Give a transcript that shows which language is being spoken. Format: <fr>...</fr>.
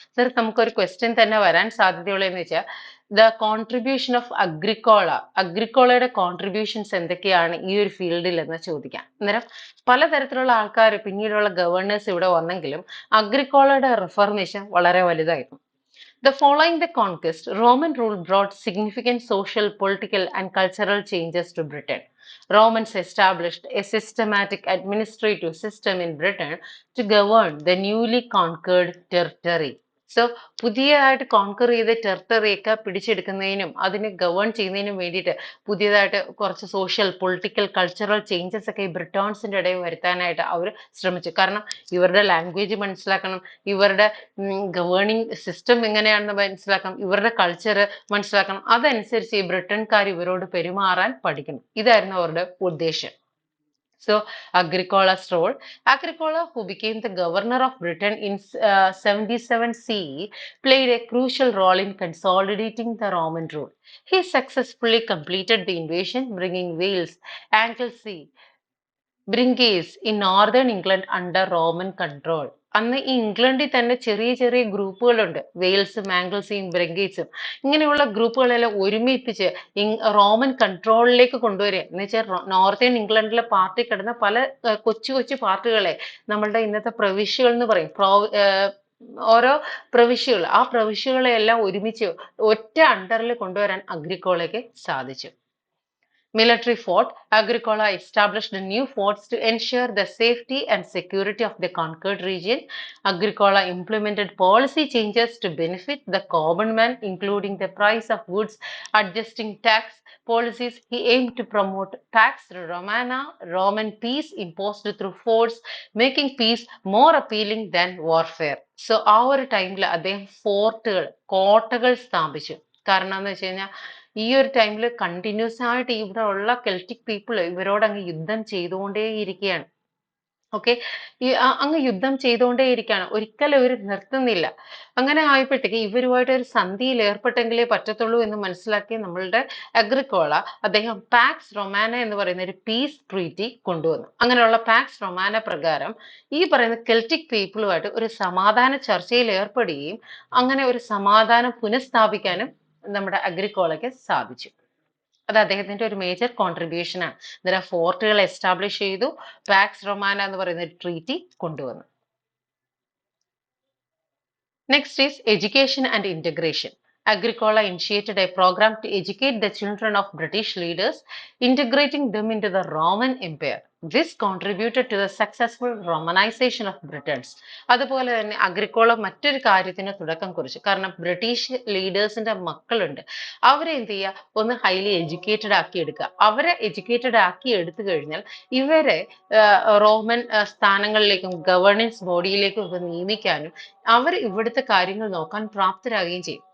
<ml>Sir, നമുക്കൊരു question തന്നെ വരാൻ സാധ്യതയുള്ളതെന്ന് വെച്ചാൽ</ml> <en>the contribution of</en> <ml>അഗ്രിക്കോളയുടെ കോൺട്രിബ്യൂഷൻസ് എന്തൊക്കെയാണ് ഈ ഒരു ഫീൽഡിൽ എന്ന് ചോദിക്കാം. അന്നേരം പലതരത്തിലുള്ള ആൾക്കാർ പിന്നീടുള്ള ഗവർണേഴ്സ് ഇവിടെ വന്നെങ്കിലും അഗ്രിക്കോളയുടെ റിഫർമേഷൻ വളരെ വലുതായിരുന്നു.</ml> <en>Following the conquest, Roman rule brought significant social, political, and cultural changes to Britain. Romans established a systematic administrative system in Britain to govern the newly conquered territory.</en> <ml>So പുതിയതായിട്ട് conquer ചെയ്ത ടെറിട്ടറിയൊക്കെ പിടിച്ചെടുക്കുന്നതിനും അതിനെ govern ചെയ്യുന്നതിനും വേണ്ടിയിട്ട് പുതിയതായിട്ട് കുറച്ച് social, political, cultural changes ഒക്കെ ഈ ബ്രിട്ടോൺസിന്റെ ഇടയിൽ വരുത്താനായിട്ട് അവർ ശ്രമിച്ചു. കാരണം ഇവരുടെ ലാംഗ്വേജ് മനസ്സിലാക്കണം, ഇവരുടെ ഗവേണിംഗ് സിസ്റ്റം എങ്ങനെയാണെന്ന് മനസ്സിലാക്കണം, ഇവരുടെ കൾച്ചർ മനസ്സിലാക്കണം. അതനുസരിച്ച് ഈ ബ്രിട്ടൻകാർ ഇവരോട് പെരുമാറാൻ പഠിക്കണം. ഇതായിരുന്നു അവരുടെ ഉദ്ദേശം.</ml> <en>So Agricola's role. Agricola, who became the governor of Britain in 77 CE, played a crucial role in consolidating the Roman rule. He successfully completed the invasion, bringing Wales, Anglesey, Bringase in northern England under Roman control.</en> <ml>അന്ന് ഈ ഇംഗ്ലണ്ടിൽ തന്നെ ചെറിയ ചെറിയ ഗ്രൂപ്പുകളുണ്ട്, വെയിൽസും ആംഗിൾസും ബ്രിങ്കേസും. ഇങ്ങനെയുള്ള ഗ്രൂപ്പുകളെല്ലാം ഒരുമിപ്പിച്ച് Roman കൺട്രോളിലേക്ക് കൊണ്ടുവരിക എന്ന് വെച്ചാൽ നോർത്തേൺ ഇംഗ്ലണ്ടിലെ പാർട്ടി കിടന്ന പല കൊച്ചു കൊച്ചു പാർട്ടികളെ നമ്മളുടെ ഇന്നത്തെ പ്രവിശ്യകൾ എന്ന് പറയും, ഓരോ പ്രവിശ്യകൾ, ആ പ്രവിശ്യകളെല്ലാം ഒരുമിച്ച് ഒറ്റ അണ്ടറിൽ കൊണ്ടുവരാൻ അഗ്രിക്കോളയ്ക്ക് സാധിച്ചു.</ml> <en>Military fort. Agricola established new forts to ensure the safety and security of the conquered region. Agricola implemented policy changes to benefit the common man, including the price of goods, adjusting tax policies. He aimed to promote pax romana, Roman peace imposed through force, making peace more appealing than warfare.</en> <ml>So ആ ഒരു ടൈമിൽ അദ്ദേഹം ഫോർട്ടുകൾ, കോട്ടകൾ സ്ഥാപിച്ചു. കാരണം എന്ന് വെച്ച് കഴിഞ്ഞാൽ ഈ ഒരു ടൈമിൽ കണ്ടിന്യൂസ് ആയിട്ട് ഇവിടെ ഉള്ള കെൽറ്റിക് പീപ്പിൾ ഇവരോട് അങ്ങ് യുദ്ധം ചെയ്തുകൊണ്ടേയിരിക്കുകയാണ്. ഓക്കെ, അങ്ങ് യുദ്ധം ചെയ്തുകൊണ്ടേയിരിക്കുകയാണ്, ഒരിക്കലും ഇവർ നിർത്തുന്നില്ല. അങ്ങനെ ആയപ്പോഴത്തേക്ക് ഇവരുമായിട്ട് ഒരു സന്ധിയിൽ ഏർപ്പെട്ടെങ്കിലേ പറ്റത്തുള്ളൂ എന്ന് മനസ്സിലാക്കി നമ്മളുടെ അഗ്രിക്കോള അദ്ദേഹം പാക്സ് റൊമാന എന്ന് പറയുന്ന ഒരു പീസ് ട്രീറ്റി കൊണ്ടുവന്നു. അങ്ങനെയുള്ള പാക്സ് റൊമാന പ്രകാരം ഈ പറയുന്ന കെൽറ്റിക് പീപ്പിളുമായിട്ട് ഒരു സമാധാന ചർച്ചയിൽ ഏർപ്പെടുകയും അങ്ങനെ ഒരു സമാധാനം പുനഃസ്ഥാപിക്കാനും നമ്മുടെ അഗ്രിക്കോളയ്ക്ക് സാധിച്ചു. അത് അദ്ദേഹത്തിന്റെ ഒരു മേജർ കോൺട്രിബ്യൂഷൻ ആണ്. അന്നേരം ഫോർട്ടുകൾ എസ്റ്റാബ്ലിഷ് ചെയ്തു, പാക്സ് റൊമാന എന്ന് പറയുന്ന ഒരു ട്രീറ്റി കൊണ്ടുവന്നു.</ml> <en>Next is education and integration. Agricola initiated a program to educate the children of British leaders, integrating them into the Roman Empire. This contributed to the successful Romanization of Britain.</en> <ml>അതുപോലെ തന്നെ Agricola മറ്റൊരു കാര്യത്തിന് തുടക്കം കുറിച്ചു. കാരണം British ലീഡേഴ്സിന്റെ മക്കളുണ്ട്, അവരെ എന്ത് ചെയ്യുക, ഒന്ന് ഹൈലി എഡ്യൂക്കേറ്റഡ് ആക്കി എടുക്കുക. അവരെ എഡ്യൂക്കേറ്റഡ് ആക്കി എടുത്തു കഴിഞ്ഞാൽ ഇവരെ റോമൻ സ്ഥാനങ്ങളിലേക്കും ഗവേണൻസ് ബോഡിയിലേക്കും ഒക്കെ നിയമിക്കാനും അവർ ഇവിടുത്തെ കാര്യങ്ങൾ നോക്കാൻ പ്രാപ്തരാകുകയും ചെയ്യും.</ml>